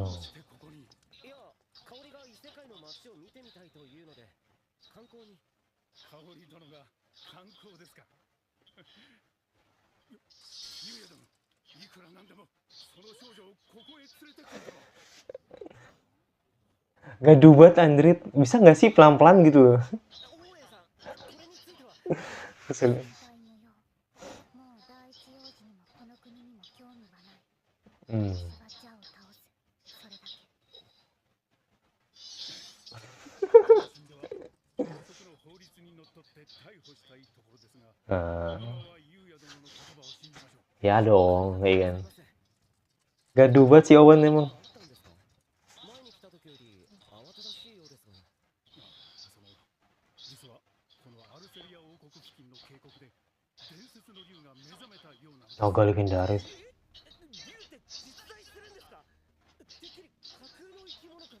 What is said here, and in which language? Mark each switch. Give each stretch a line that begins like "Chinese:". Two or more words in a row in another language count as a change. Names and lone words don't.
Japanese: どうしてここに？いや、香りが異世界の街を見てみたいというので観光に。香織殿が観光ですか？優也殿、いくらなんでもその少女をここへ連れてくると。
Indonesian: Gaduh banget Android. Bisa nggak sih pelan-pelan gitu loh?
Japanese: 大家さん、これについては。
Indonesian: Kesel.
Japanese: 大無用。もう第一王子にもこの国にも興味はない。 Hmm. 私がジャを倒す。それだけ。死んでは法則の法律にのっとって逮捕したいところですが、 Ah, 今は優也殿の言葉を信じましょう。
Indonesian: ya dong, ya kan. Gaduh banget si Owen emang.
Japanese: あったんですか？前に来た時より慌ただしいようですが。実はこのアルセリア王国付近の渓谷で伝説の竜が目覚めたようなのです。
Indonesian: Naga legendaris.
Japanese: 竜って実在するんですか？てっきり架空の生き物かと。